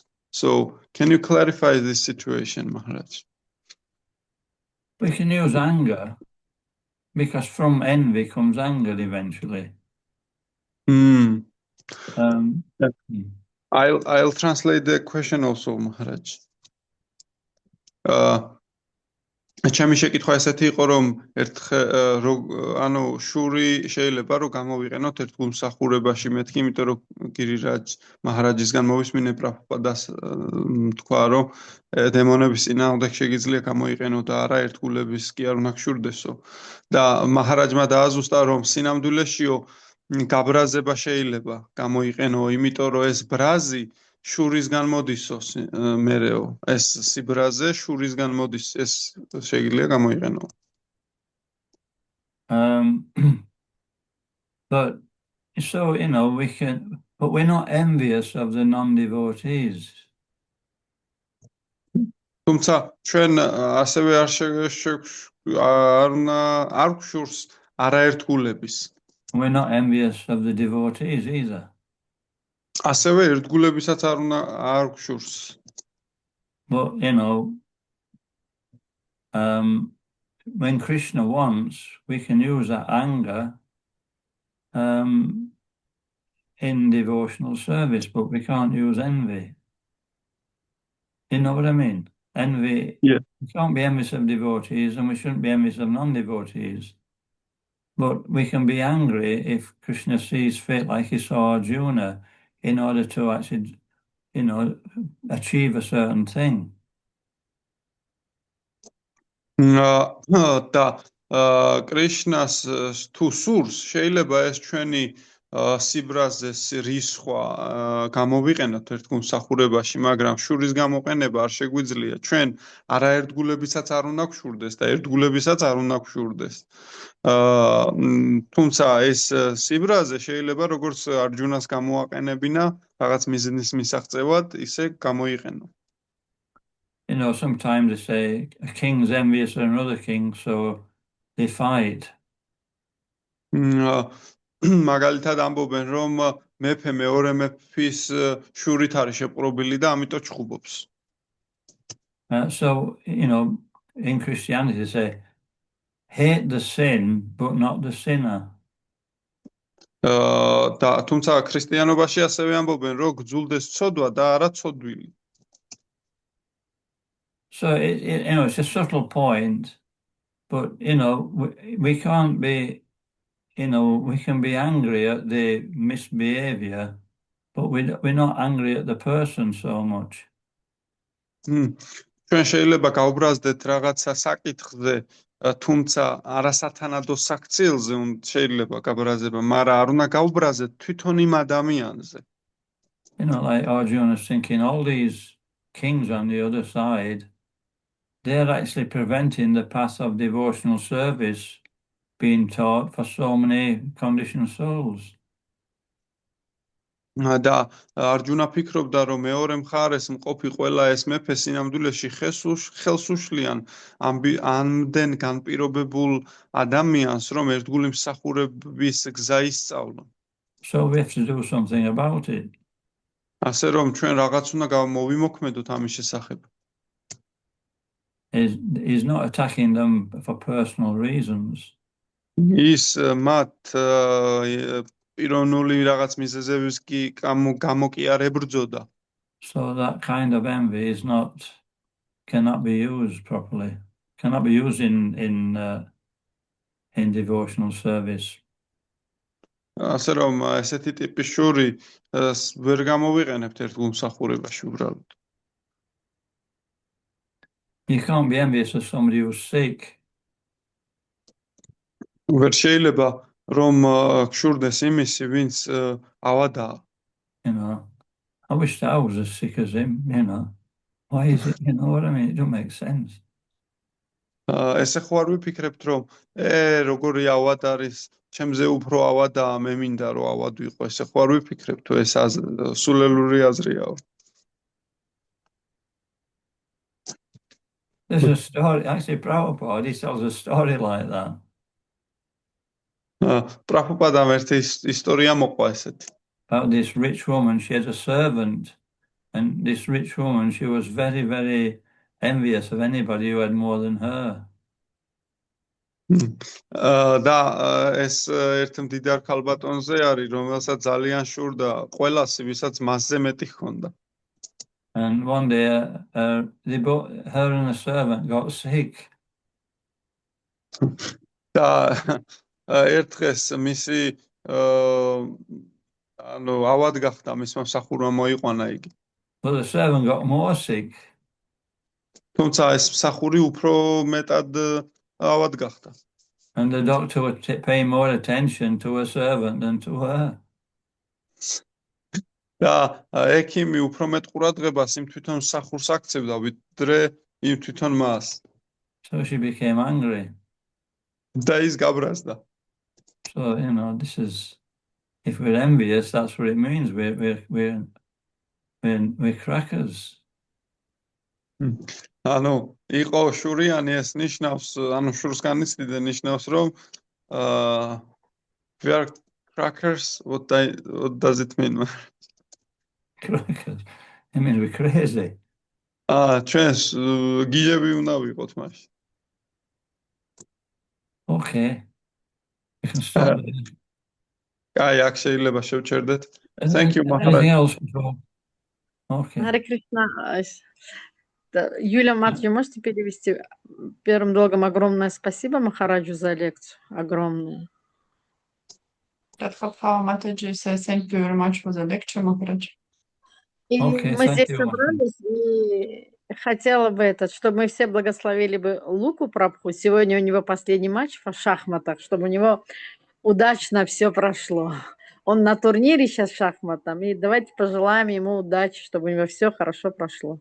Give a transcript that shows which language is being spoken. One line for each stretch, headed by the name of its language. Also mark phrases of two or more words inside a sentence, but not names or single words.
English: So can you clarify this situation, Maharaj? We can use anger because from envy comes anger eventually. I'll translate the question also, Maharaj.
Georgian: ჩემი შეკითხვა ესეთი იყო, რომ ანუ შური შეიძლება რომ გამოვიყენოთ ერთ გულმსახურებაში მეთქი, იმიტომ რომ გირირაჯ მაჰარაჯისგან მოვისმინე პრაბჰუპადას თქვა, რომ დემონების წინააღმდეგ შეგიძლია გამოიყენო და არა ერთგულების კი არ უნდა გშურდესო. და მაჰარაჯმა დააზუსტა, რომ სინამდვილეშიო გაბრაზება შეიძლება გამოიყენო, იმიტომ რომ ეს ბრაზი შურისგან მოდისო მერეო, ეს სიბრაზე შურისგან მოდის, ეს შეიძლება გამოიყენო.
English: But so but we're not envious of the non-devotees.
Georgian: თუმცა ჩვენ ასევე არ გშურს არაერთგულების.
English: We're not envious of the devotees either.
Georgian: ასევე ერთგულებისაც არ გშურს.
English: But when Krishna wants, we can use that anger in devotional service, but we can't use envy. You know what I mean? Envy. Yeah. We can't be envious of devotees, and we shouldn't be envious of non-devotees. But we can be angry if Krishna sees fit, like he saw Arjuna, in order to actually, achieve a certain thing.
Georgian: და კრიშნას თუ სურს, შეიძლება ეს ჩვენი სიბრაზეს რისხვა გამოვიყენოთ ერთ გულმსახურებაში, მაგრამ შურის გამოყენება არ შეგვიძლია. ჩვენ არაერთგულებისაც არ უნდა გშურდეს და ერთგულებისაც არ უნდა გშურდეს. თუმცა ეს სიბრაზე შეიძლება როგორც არჯუნას გამოაყენებინა რაღაც მიზნის მისაღწევად, ისე გამოიყენო.
English: Sometimes they say a king's envious of another king, so they fight.
Georgian: მაგალითად ამბობენ, რომ მეფე მეორე მეფის შურით არის შეპყრობილი და ამიტომ ჩხუბობს.
English: So, in Christianity they say, hate the sin, but not the sinner.
Georgian: და თუმცა ქრისტიანობაში ასევე ამბობენ, რომ გძულდეს ცოდვა და არა ცოდვილი.
English: So, it's a subtle point, but, we can't be, we can be angry at the misbehavior, but we're not angry at the person so much.
Georgian: ჩვენ შეიძლება გავბრაზდეთ რაღაცა საკითხზე, თუმცა არასათანადო საქციელზე შეიძლება გაბრაზება, მაგრამ არ უნდა გავბრაზეთ თვითონ იმ ადამიანზე.
English: Like Arjuna is thinking, all these kings on the other side, they're actually preventing the path of devotional service being taught for so many conditioned souls.
Georgian: და არჯუნა ფიქრობდა, რომ მეორე მხარეს მყოფი ყველა ეს მეფე სინამდვილეში ხელს უშლიან ამდენ განპირობებულ ადამიანს, რომ ერთგული მსახურების გზა ისწავლონ.
English: So we have to do something about it.
Georgian: ასე რომ ჩვენ რაღაც უნდა მოვიმოქმედოთ ამის შესახებ.
English: He's not attacking them for personal reasons.
Georgian: ის მათ პიროვნული რაღაც მიზეზების კი გამო კი არ ებრძოდა.
English: So that kind of envy cannot be used properly. Cannot be used in devotional service.
Georgian: ასე რომ ესეთი ტიპის შური ვერ გამოვიყენებთ ერთგულ მსახურებაში უბრალოდ.
English: You can't be envious of somebody who's sick.
Georgian: ვერ შეიძლება რომ გშურდეს იმისი, ვინც ავადაა.
English: You know, I wish I was as sick as him, you know. Why is it, you know what I mean? It don't make sense.
Georgian: ესე ხო არ ვიფიქრებთ, რომ როგორი ავად არის, ჩემზე უფრო ავადაა, მე მინდა რომ ავად ვიყო. ესე ხო არ ვიფიქრებთ, ეს სულელური აზრიაო.
English: There's a story, actually Prabhupada, he tells a story like that.
Georgian: პრაბჰუპადამ ერთი ისტორია მოყვა ესეთი.
English: About this rich woman, she had a servant, and this rich woman, she was very, very envious of anybody who had more than her.
Georgian: და ეს ერთ მდიდარ ქალბატონზე არის, რომელსაც ძალიან შურდა ყველასი, ვისაც მასზე მეტი ჰქონდა.
English: And one day, her and a servant got sick.
Georgian: და ერთ დღეს მისი ანუ ავად გახდა, მისმა მსახურმა მოიყვანა იგი.
English: But the servant got more sick.
Georgian: თუმცა ეს მსახური უფრო მეტად ავად გახდა.
English: And the doctor would pay more attention to a servant than to her.
Georgian: და ექიმი უფრო მეტ ყურადღებას იმ თვითონ მსახურს აქცევდა, ვიდრე იმ თვითონ მას.
English: So she became angry.
Georgian: და ის გაბრაზდა.
English: So, you know, this is, if we're envious, that's what it means. We're crackers.
Georgian: ანუ იყო შურიანი, ეს ნიშნავს, ანუ შურს განიცდიდა, ნიშნავს, რომ
English: we are crackers. What does it mean? Crackers. It means we're crazy.
Georgian: ჩვენს გიჟები უნდა ვიყოთ მაშინ.
English: Okay. We can stop there.
Georgian: კაი, აქ შეიძლება შევჩერდეთ.
English: Is Thank you, there Maharaj. anything else? Okay.
Russian: Харе Кришна. Юля Матвей, можете перевести? Первым долгом огромное спасибо Махараджу за лекцию. Огромное.
English: Radha Mataji says thank you very much for the lecture, Maharaj.
Russian: И
English: Okay,
Russian: мы
English: thank
Russian: здесь
English: you.
Russian: собрались, и хотела бы чтобы мы все благословили бы Луку Прабху. Сегодня у него последний матч в шахматах, чтобы у него удачно все прошло. Он на турнире сейчас в шахматах, и давайте пожелаем ему удачи, чтобы у него все хорошо прошло.